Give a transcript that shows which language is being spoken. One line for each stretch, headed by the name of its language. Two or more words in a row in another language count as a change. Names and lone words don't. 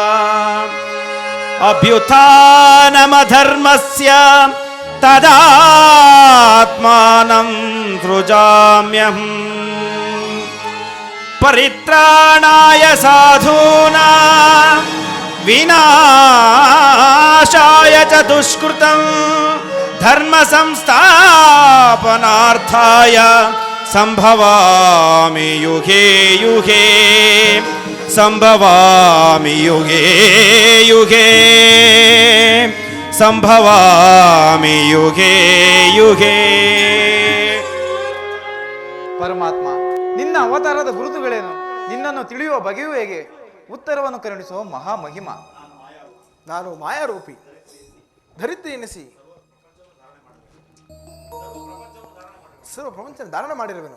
Sanskrit: ಅಭ್ಯುತ್ಥಾನಮಧರ್ಮಸ್ಯ ತದಾತ್ಮಾನಂ ಸೃಜಾಮ್ಯಹಂ ಪರಿತ್ರಾಣಾಯ ಸಾಧೂನಾಂ ವಿನಾಶಾಯ ಚ ದುಷ್ಕೃತಂ ಧರ್ಮ ಸಂಸ್ಥಾಪನಾರ್ಥಾಯ ಸಂಭವಾಮಿ ಯುಗೇ ಯುಗೇ ಸಂಭವಾಮಿ ಯುಗೇ ಯುಗೇ ಸಂಭವಾಮಿ ಯುಗೇ ಯುಗೇ.
Kannada: ಪರಮಾತ್ಮ, ನಿನ್ನ ಅವತಾರದ ಗುರುತುಗಳೇನು? ನಿನ್ನನ್ನು ತಿಳಿಯುವ ಬಗೆಯೂ ಹೇಗೆ? ಉತ್ತರವನ್ನು ಕರುಣಿಸುವ ಮಹಾಮಹಿಮ. ನಾನು ಮಾಯಾರೂಪಿ, ಧರಿತ್ರಿ ಎನಿಸಿ ಸರ್ವ ಪ್ರಪಂಚ ಧಾರಣ ಮಾಡಿರುವೆನು.